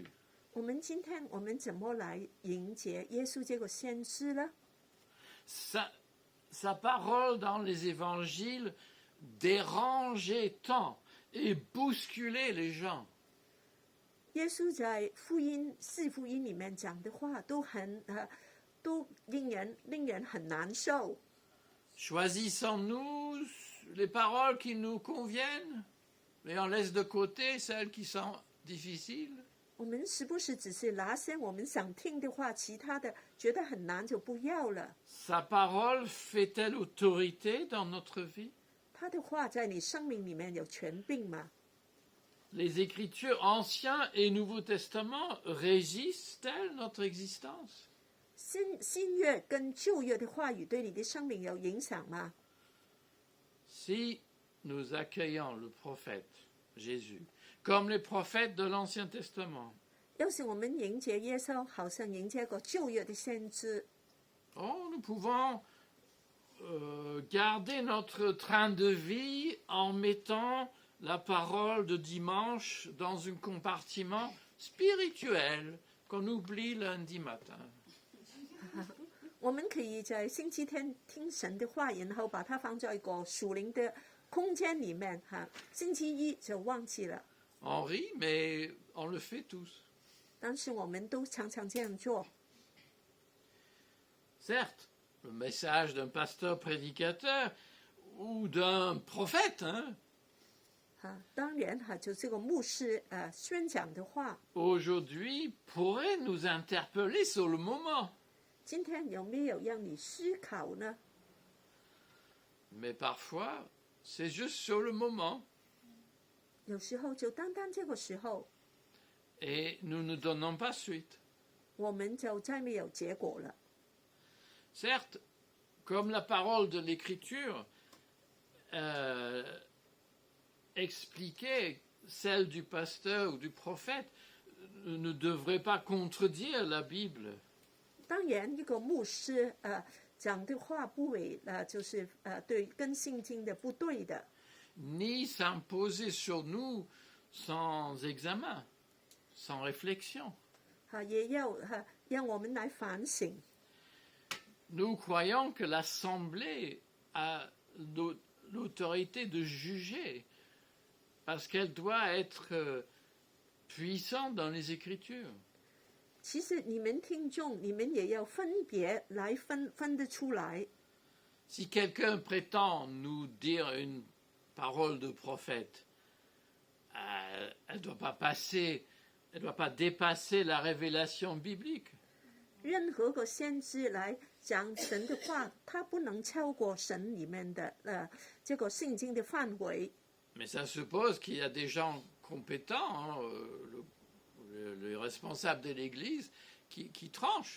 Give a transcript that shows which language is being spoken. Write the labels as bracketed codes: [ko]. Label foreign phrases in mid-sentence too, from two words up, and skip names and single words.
[zh] 我们今天我们怎么来迎接耶稣这个先知呢？ [fr] Sa parole dans les évangiles dérangeait tant et bousculait les gens. [zh] 耶稣在四福音里面讲的话都令人很难受。 [fr] Choisissons-nous les paroles qui nous conviennent et on laisse de côté celles qui sont difficiles? [zh] 我们是不是只是拿些我们想听的话，其他的觉得很难就不要了？ [fr] Sa parole fait-elle autorité dans notre vie? [zh] 他的话在你生命里面有权柄吗？ [fr] Les Écritures Ancien et Nouveau Testament régissent-elles notre existence? [zh] 新约跟旧约的话语对你的生命有影响吗？ [fr] Si nous accueillons le prophète Jésus, comme les prophètes de l'Ancien Testament, [zh] 要是我们迎接耶稣，好像迎接个旧约的先知， [fr] nous pouvons garder notre train de vie en mettant la parole de dimanche dans un compartiment spirituel qu'on oublie lundi matin. [zh] 我们可以在星期天听神的话，然后把它放在一个属灵的空间里面哈。星期一就忘记了， [fr] On rit, mais on le fait tous. [zh] 但是我们都常常这样做。 [fr] Certes, le message d'un pasteur prédicateur ou d'un prophète, hein, [zh] 当然哈，就这个牧师宣讲的话， [fr] aujourd'hui pourrait nous interpeller sur le moment. [zh] 今天有没有让你思考呢？ [fr] Mais parfois, c'est juste sur le moment. [zh] 有时候就单单这个时候， [fr] Et nous ne donnons pas suite. [zh] 我们就再没有结果了。 [fr] Certes, comme la parole de l'Écriture expliquait celle du pasteur ou du prophète, ne devrait pas contredire la Bible. [zh] 当然，一个牧师讲的话不违就是对跟圣经的不对的， [fr] Ni s'imposer sur nous sans examen, sans réflexion. [zh] 也要让我们来反省。 [fr] Nous croyons que l'Assemblée a l'autorité de juger parce qu'elle doit être puissante dans les Écritures. [zh] 其实你们听众，你们也要分别来分得出来。 [fr] Si quelqu'un prétend nous dire une parole de prophète, elle ne doit pas dépasser la révélation biblique. [zh] 任何个先知来讲神的话，他不能超过神里面的这个圣经的范围。 [fr] Mais ça suppose qu'il y a des gens compétents, hein, les responsables de l'Église, qui tranchent.